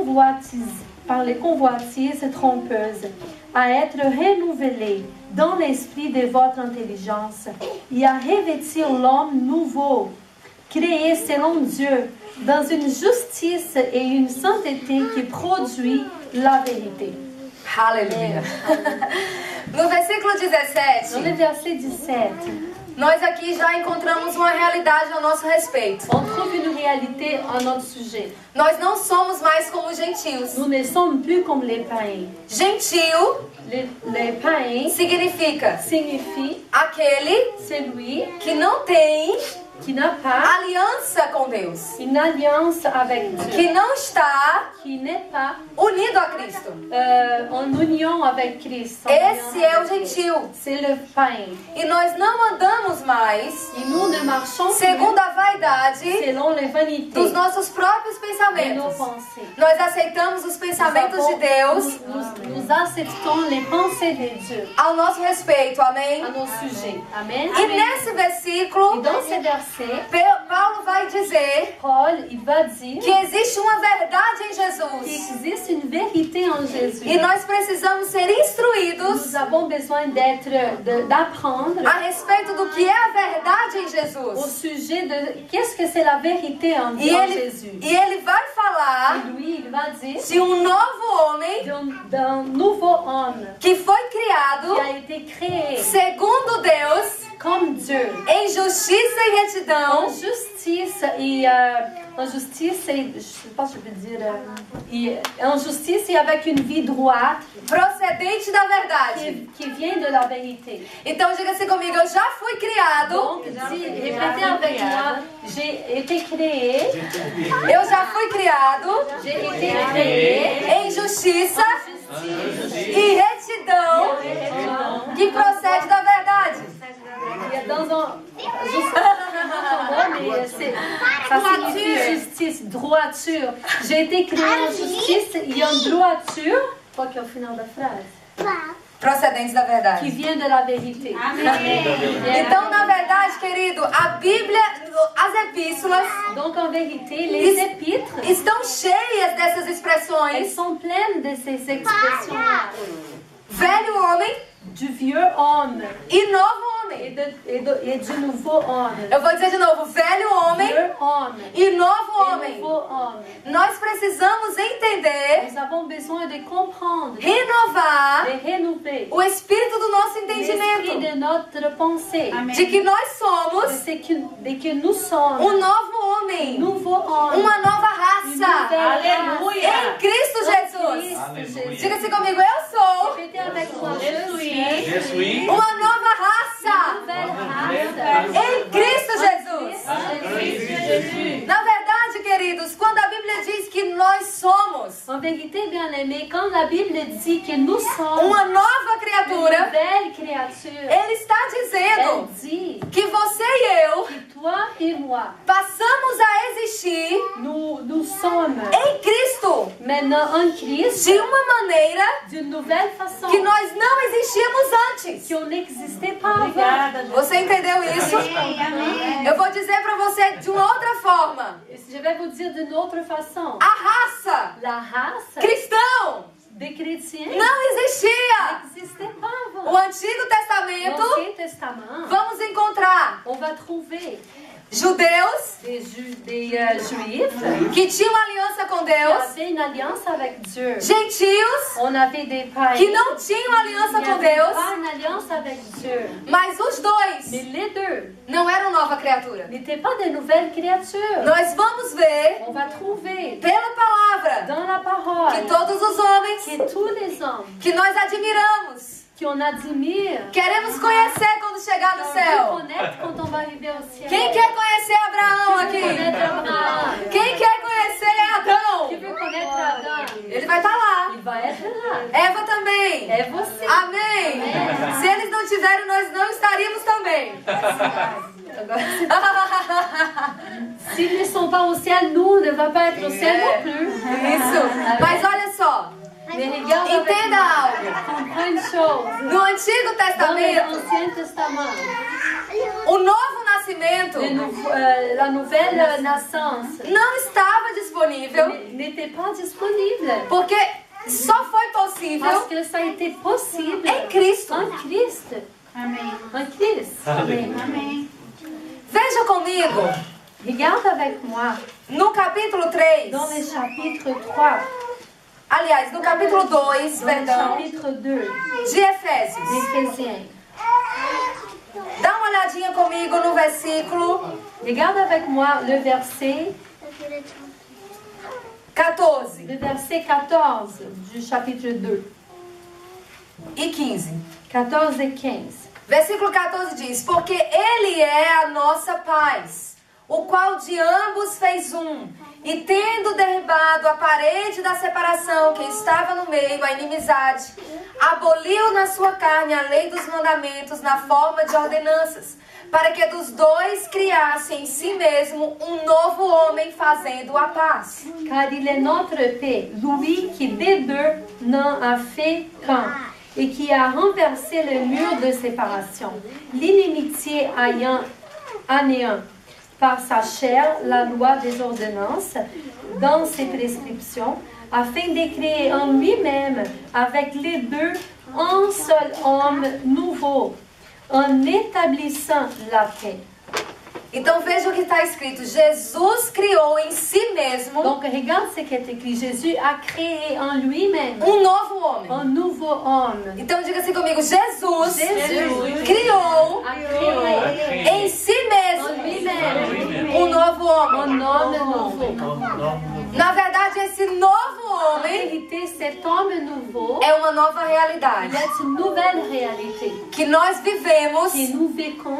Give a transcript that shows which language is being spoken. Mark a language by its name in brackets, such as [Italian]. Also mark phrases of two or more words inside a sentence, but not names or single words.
[French] convoitises trompeuses, à être renouvelé dans l'esprit de votre intelligence et à revêtir l'homme nouveau, créé selon Dieu, dans une justice et une sainteté qui produit la vérité. [Portuguese] Aleluia. No versículo [French] Dans 17, le verset 17, [Portuguese] nós aqui já encontramos uma realidade ao nosso respeito. [French] on trouve une réalité à notre sujet. [Portuguese] Nós não somos mais como os gentios. [French] Nous ne sommes plus comme les païens. [Portuguese] Gentio [French] Les païens [Portuguese] significa [French] signifie [Portuguese] aquele [French] celui [Portuguese] que não tem [French] qui n'a pas [Portuguese] aliança com Deus, [French] une alliance avec Dieu, [Portuguese] que não está [French] qui n'est pas [Portuguese] unido a Cristo. [French] en union avec Christ. [Portuguese] Esse é o gentio. [French] C'est le païen. [Portuguese] E nós não andamos mais [French] Et nous ne marchons [Portuguese] segundo [French] plus [Portuguese] a vaidade [French] selon les vanités [Portuguese] dos nossos próprios [French] de nos [Portuguese] pensamentos. [French] pensées. [Portuguese] Nós aceitamos os pensamentos de Deus [French] Nous acceptons les pensées de Dieu [Portuguese] ao nosso respeito, amém? [French] à nos sujets. Amen. [Portuguese] E nesse [French] Et [Portuguese] versículo, [French] dans ces versets, [Portuguese] Paulo vai dizer [French] Paul il va dire [Portuguese] que existe uma verdade em [French] qu'il [Portuguese] Jesus. [French] existe une vérité en Jésus. [Portuguese] E nós precisamos ser instruídos [French] Nous avons besoin d'apprendre [Portuguese] a respeito do que é a verdade em [French] au [Portuguese] Jesus. [French] sujet de qu'est-ce que c'est la vérité en [Portuguese] E [French] Jésus. [Portuguese] ele vai falar [French] Et lui, il va dire [Portuguese] de um novo homem [French] d'un nouveau homme [Portuguese] que foi [French] qui [Portuguese] criado [French] a été créé [Portuguese] segundo Deus, [French] comme Dieu. [Portuguese] em justiça e retidão, [French] En justice et je sais pas si je peux dire, en justice et avec une vie droite [Portuguese] procedente da verdade. [French] qui vient de la vérité. [Portuguese] Então diga assim comigo, eu já fui criado, [French] Donc, répétez avec moi, j'ai été créé, [Portuguese] eu já fui criado [French] j'ai été créé [Portuguese] em justiça e retidão que procede da verdade. [French] dans un ça signifie justice, droiture. J'ai été créé en justice et en droiture, quoi qu'au final de la phrase, [Portuguese] Procedentes da [French] qui [Portuguese] verdade. [French] vient de la vérité. [Portuguese] Então, na verdade, querido, a Bíblia, as epístolas [French] Donc en vérité, les épîtres, [Portuguese] estão cheias dessas [French] elles [Portuguese] expressões. [French] sont pleines de ces expressions-là. [Portuguese] Velho homem [French] Du vieux homme [Portuguese] e novo [French] et, [Portuguese] homem. [French] et du nouveau homme. [Portuguese] Eu vou dizer de novo, velho homem [French] Vieux homme [Portuguese] e novo [French] et [Portuguese] homem. [French] nouveau homme. [Portuguese] Nós precisamos entender, [French] Nous avons besoin de comprendre, [Portuguese] renovar [French] de renouveler [Portuguese] o espírito do nosso [French] l'esprit [Portuguese] entendimento [French] de notre pensée. [Portuguese] de que nós somos [French] De que nous sommes [Portuguese] novo [French] un [Portuguese] homem, [French] nouveau homme. [Portuguese] uma nova [French] Une nouvelle [Portuguese] raça Aleluia. em Cristo Jesus. [French] Christ Jésus. [Portuguese] Diga assim comigo, eu sou [French] Répétez avec moi, je suis Je suis [Portuguese] uma nova raça [French] nouvelle race [Portuguese] em Cristo Jesus. [French] Christ Jésus. [Portuguese] Na verdade, queridos, quando a Bíblia diz que nós somos [French] En vérité, bien aimé, quand la Bible dit que nous sommes [Portuguese] uma nova [French] une [Portuguese] criatura, [French] nouvelle créature, [Portuguese] ele está [French] elle [Portuguese] dizendo [French] dit [Portuguese] que você e eu [French] que toi et moi, [Portuguese] passamos a existir [French] nous sommes [Portuguese] em Cristo [French] maintenant en Christ [Portuguese] de uma maneira [French] d'une nouvelle façon [Portuguese] que nós não existíamos antes. [French] qu'on n'existait pas avant. [Portuguese] Você entendeu isso? Eu vou dizer para você de uma outra forma. [French] Je vais vous dire d'une autre façon. [Portuguese] A raça [French] La race [Portuguese] cristão [French] des chrétiens [Portuguese] não existia. [French] n'existait pas [Portuguese] O [French] avant. [Portuguese] Antigo Testamento, [French] L'Ancien Testament, [Portuguese] vamos encontrar [French] on va trouver [Portuguese] judeus [French] des juifs [Portuguese] que tinham aliança com [French] qui [Portuguese] Deus, [French] avaient une alliance avec Dieu. [Portuguese] gentios [French] On avait des païens [Portuguese] que não tinham aliança [French] qui [Portuguese] com [French] n'avaient [Portuguese] Deus, [French] pas une alliance avec Dieu. [Portuguese] mas os dois [French] Mais les deux [Portuguese] não eram nova criatura. [French] n'étaient pas de nouvelles créatures. [Portuguese] Nós vamos ver [French] On va trouver [Portuguese] pela palavra [French] dans la parole [Portuguese] que todos os homens [French] que tous les hommes [Portuguese] que nós admiramos, [French] qui on admire, [Portuguese] queremos conhecer quando chegar no [French] on veut [Portuguese] céu. [French] connaître quand on va arriver au ciel. [Portuguese] Quem quer conhecer Abraão aqui? [French] Connaître Abraham. [Portuguese] Quem quer conhecer Adão? [French] Qui veut connaître Adam? [Portuguese] Ele vai estar lá. [French] Il va être là. [Portuguese] Eva também. [French] Et aussi. [Portuguese] Amém. Se eles não tiverem, nós não estaríamos também. [French] S'ils ne sont pas au ciel, nous ne va pas être au ciel non plus. [Portuguese] Isso. Mas olha só. [French] Mais regarde avec [Portuguese] Entenda [French] moi. [Portuguese] algo. [French] Comprends une chose. [Portuguese] No Antigo [French] Dans [Portuguese] Testamento, [French] l'Ancien Testament, [Portuguese] o novo nascimento [French] la nouvelle naissance [Portuguese] não estava disponível [French] n'était pas disponible. [Portuguese] porque só foi possível [French] Parce que ça a été possible [Portuguese] em Cristo. [French] en Christ. [Portuguese] Amém. [French] En Christ. [Portuguese] Amém. Veja comigo, [French] Regarde avec moi [Portuguese] no capítulo 3, [French] dans le chapitre 3, [Portuguese] aliás, no capítulo 2, [French] dans le [Portuguese] perdão, [French] chapitre 2 [Portuguese] de Efésios. [French] d'Éphésiens. [Portuguese] Dá uma olhadinha comigo no versículo [French] Regarde avec moi le verset [Portuguese] 14 [French] du chapitre 2. [Portuguese] e 15. [French] 14 et 15. [Portuguese] Versículo 14 diz: porque Ele é a nossa paz, o qual de ambos fez um, e tendo derribado a parede da separação que estava no meio, a inimizade, aboliu na sua carne a lei dos mandamentos na forma de ordenanças, para que dos dois criasse em si mesmo um novo homem, fazendo a paz. [French] Car il est notre paix, lui qui des deux n'en a fait qu'un, et qui a renversé le mur de séparation, l'inimitié ayant anéant par sa chair la loi des ordonnances dans ses prescriptions, afin de créer en lui-même avec les deux un seul homme nouveau, en établissant la paix. [Portuguese] Então veja o que está escrito. Jesus criou em si mesmo [French] Donc regarde ce qui est écrit. Jésus a créé en lui-même [Portuguese] novo homem. [French] un nouveau homme. [Portuguese] Então diga assim comigo, Jesus [French] Jésus [Portuguese] criou [French] a créé [Portuguese] em si mesmo [French] en lui-même [Portuguese] novo homem. [French] un homme nouveau. [Portuguese] Na verdade, esse novo [French] En [Portuguese] homem [French] vérité, cet homme nouveau, [Portuguese] é uma nova [French] il [Portuguese] realidade [French] est une nouvelle réalité [Portuguese] que nós vivemos [French] que nous vécons